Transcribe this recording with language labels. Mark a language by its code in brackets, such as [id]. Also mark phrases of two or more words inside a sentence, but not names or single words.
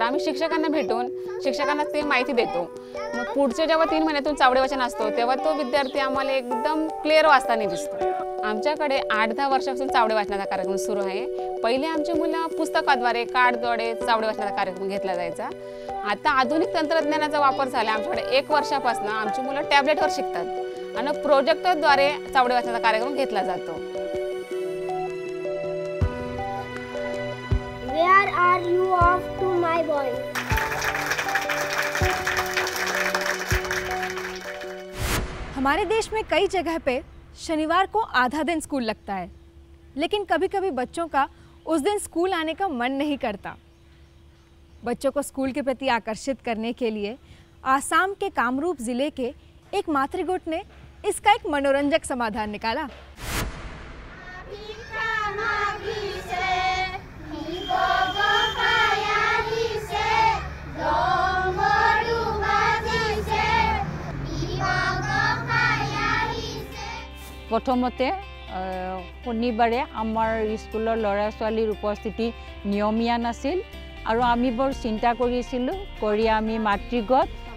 [mr] आम्ही शिक्षकांना भेटून शिक्षकांना ते माहिती देतो मग पुढचे जेव्हा 3 महिन्यातून चावडी वाचन असतो तेव्हा तो विद्यार्थी आम्हाला एकदम क्लिअर वाचताना दिसतो आमच्याकडे 8-10 वर्षापासून चावडी वाचनाचा कार्यक्रम सुरू आहे पहिले आमची मुलं पुस्तकाद्वारे कार्डद्वारे चावडी वाचनाचा कार्यक्रम घेतला जायचा आता आधुनिक तंत्रज्ञानाचा वापर झाला आमच्याकडे 1 वर्षापासून आमची मुलं टॅबलेटवर शिकतात आणि प्रोजेक्टरद्वारे चावडी वाचनाचा कार्यक्रम घेतला जातो [en] Where are you off to my boy? [hi] हमारे देश में कई जगह पे शनिवार को आधा दिन स्कूल लगता है लेकिन कभी कभी बच्चों का उस दिन स्कूल आने का मन नहीं करता बच्चों को स्कूल के प्रति आकर्षित करने के लिए आसाम के कामरूप ज़िले के एक मातृगोट ने इसका एक मनोरंजक समाधान निकाला [as] প্ৰথমতে শনিবাৰে আমাৰ স্কুলৰ ল'ৰা ছোৱালীৰ উপস্থিতি নিয়মীয়া নাছিল আৰু আমি বৰ চিন্তা কৰিছিলোঁ কৰি আমি মাতৃগোট